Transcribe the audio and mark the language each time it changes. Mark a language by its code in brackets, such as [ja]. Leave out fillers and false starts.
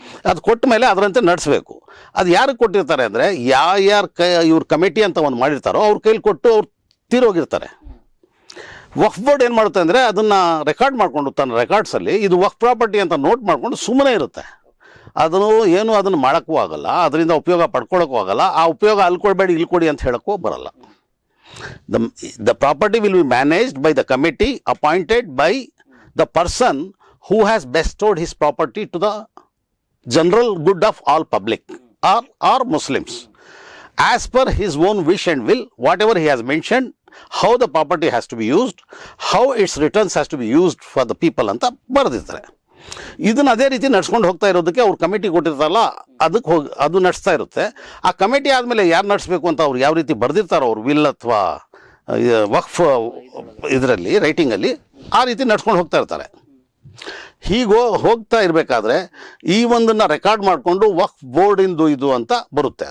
[kn] ಅದು ಕೊಟ್ಟ ಮೇಲೆ ಅದರಂತೆ ನಡೆಸಬೇಕು. ಅದು ಯಾರಿಗೆ ಕೊಟ್ಟಿರ್ತಾರೆ ಅಂದರೆ ಯಾರ್ಯಾರು ಇವ್ರ ಕಮಿಟಿ ಅಂತ ಒಂದು ಮಾಡಿರ್ತಾರೋ ಅವ್ರ ಕೈಲಿ ಕೊಟ್ಟು ಅವ್ರು ತೀರೋಗಿರ್ತಾರೆ. ವಕ್ಫ್ ಬೋರ್ಡ್ ಏನು ಮಾಡುತ್ತೆ ಅಂದರೆ ಅದನ್ನು ರೆಕಾರ್ಡ್ ಮಾಡಿಕೊಂಡು ತನ್ನ ರೆಕಾರ್ಡ್ಸಲ್ಲಿ ಇದು ವಕ್ಫ್ ಪ್ರಾಪರ್ಟಿ ಅಂತ ನೋಟ್ ಮಾಡಿಕೊಂಡು ಸುಮ್ಮನೆ ಇರುತ್ತೆ. ಅದನ್ನು ಏನು ಅದನ್ನು ಮಾಡೋಕ್ಕೂ ಆಗಲ್ಲ, ಅದರಿಂದ ಉಪಯೋಗ ಪಡ್ಕೊಳ್ಳೋಕ್ಕೂ ಆಗಲ್ಲ. ಆ ಉಪಯೋಗ ಅಲ್ಲಿ ಕೊಡಬೇಡಿ ಇಲ್ಲಿ ಕೊಡಿ ಅಂತ ಹೇಳೋಕ್ಕೂ ಬರಲ್ಲ. [en] The property will be managed by the committee appointed by the person who has bestowed his property to the general good of all public or Muslims. As per his own wish and will, whatever he has mentioned, how the property has to be used, how its returns has to be used for the people [kn] ಅಂತ ಬರೆದಿರ್ತಾರೆ. ಇದನ್ನು ಅದೇ ರೀತಿ ನಡ್ಸ್ಕೊಂಡು ಹೋಗ್ತಾ ಇರೋದಕ್ಕೆ ಅವ್ರು committee ಕೊಟ್ಟಿರ್ತಾರಲ್ಲ, ಅದಕ್ಕೆ ಅದು ನಡೆಸ್ತಾ ಇರುತ್ತೆ. ಆ ಕಮಿಟಿ ಆದಮೇಲೆ ಯಾರು ನಡೆಸಬೇಕು ಅಂತ ಅವ್ರು ಯಾವ ರೀತಿ ಬರೆದಿರ್ತಾರೋ ಅವ್ರು ವಿಲ್ ಅಥವಾ ವಕ್ಫ್ ಇದರಲ್ಲಿ ರೈಟಿಂಗಲ್ಲಿ ಆ ರೀತಿ ನಡ್ಸ್ಕೊಂಡು ಹೋಗ್ತಾ ಇರ್ತಾರೆ. ಹೀಗೆ ಹೋಗ್ತಾ ಇರಬೇಕಾದ್ರೆ ಈ ಒಂದನ್ನು ರೆಕಾರ್ಡ್ ಮಾಡಿಕೊಂಡು ವಕ್ಫ್ ಬೋರ್ಡಿಂದು ಇದು ಅಂತ ಬರುತ್ತೆ.